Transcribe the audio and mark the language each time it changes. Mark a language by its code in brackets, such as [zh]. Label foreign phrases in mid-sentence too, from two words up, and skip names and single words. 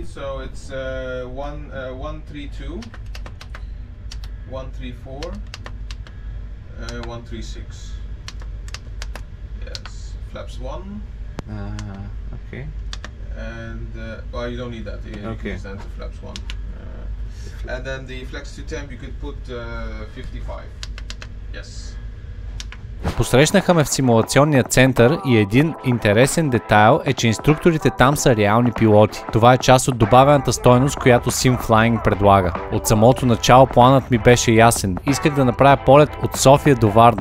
[en] So it's 132, 134, 136. Yes, flaps 1. Okay. And well, you don't need that. You can stand to flaps 1. And then the flex to temp you could put 55. Yes. [bg] Посрещнаха ме в симулационния център и един интересен детайл е, че инструкторите там са реални пилоти. Това е част от добавената стойност, която SimFlying предлага. От самото начало планът ми беше ясен. Исках да направя полет от София до Варна.